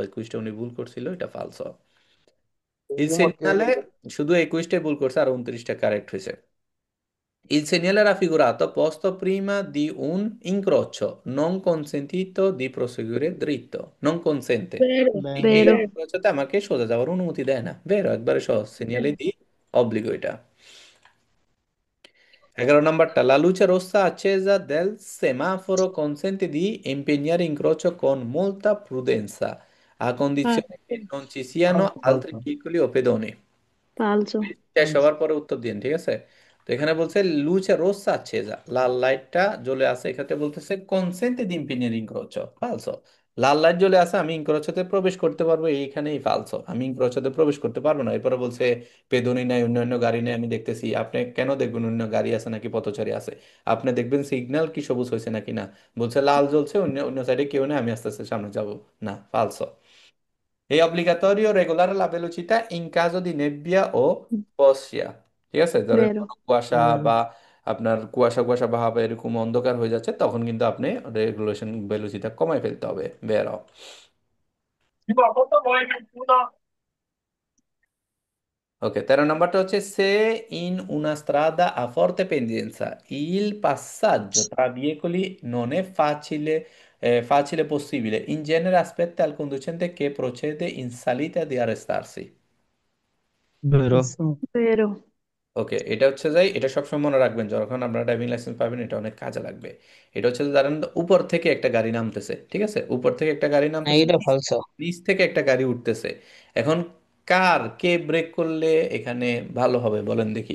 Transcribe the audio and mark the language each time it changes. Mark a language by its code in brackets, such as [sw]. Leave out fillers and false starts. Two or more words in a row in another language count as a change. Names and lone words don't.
[bn] এই কুইজটা উনি ভুল করছিল, এটা ফালসো। il তোমাকে segnale শুধু এই কুইজটাই ভুল করছে আর 29টা কারেক্ট হয়েছে। [it] Il segnale raffigurato posto prima di un incrocio non consentito di proseguire dritto, non consente। vero, [bn] এই [it] vero, [bn] incrociate আমাকে সোজা যাওয়ার অনুমতি দেয় না। বেরো, একবারে সহজ, সিগন্যালে দি obbligo এটা। [it] 11 নাম্বারটা la luce rossa accesa del semaforo consente di impegnare incrocio con molta prudenza a condizione che falso, non ci siano altri veicoli o pedoni। falso, [bn] শেষ হওয়ার পরে উত্তর দিন, ঠিক আছে? তো এখানে বলছে [it] luce rossa accesa, [bn] লাল লাইটটা জ্বলে আছে, এক্ষেত্রে বলতেছে [it] consente di impegnare incrocio, [bn] ফালসো। লাল লাইট জ্বলে আছে, আমি ইনক্রোচোতে প্রবেশ করতে পারবো, এইখানেই ফালসো, আমি ইনক্রোচোতে প্রবেশ করতে পারবো না। এরপরে বলছে পেদনি নাই, অন্যান্য গাড়ি নেই, আমি দেখতেছি। আপনি কেন দেখবেন অন্য গাড়ি আছে নাকি পথচারী আছে? আপনি দেখবেন সিগন্যাল কি সবুজ হয়েছে নাকি না। বলছে লাল জ্বলছে, অন্য অন্য সাইডে কেউ নেই, আমি আস্তে আস্তে সামনে যাব, না, ফালসো। [it] È obbligatorio regolare la velocità in caso di nebbia o ফসিয়া। [bn] ঠিক আছে, ধরেন [it] vero, [bn] কোনো কুয়াশা বা আপনার কুয়াশা কুয়াশা ভাব এরকম অন্ধকার হয়ে যাচ্ছে, তখন কিন্তু আপনি রেগুলেশন ভেলোসিটি কমাই ফেলতে হবে। বেরো। ওকে, 13 নাম্বারটা হচ্ছে সে [it] in una strada a forte pendenza il passaggio tra veicoli non è facile possibile, in genere aspetta al conducente che procede in salita di arrestarsi। [bn] বেরো। [it] vero, [bn] ওকে, এটা হচ্ছে যাই, এটা সবসময় মনে রাখবেন যখন আপনারা ড্রাইভিং লাইসেন্স পাবেন, এটা অনেক কাজে লাগবে। এটা হচ্ছে যে ধরেন উপর থেকে একটা গাড়ি নামতেছে, ঠিক আছে, উপর থেকে একটা গাড়ি নামতেছে, এটা ফালসো। নিচ থেকে একটা গাড়ি উঠতেছে। এখন কে ব্রেক করলে এখানে ভালো হবে বলেন দেখি।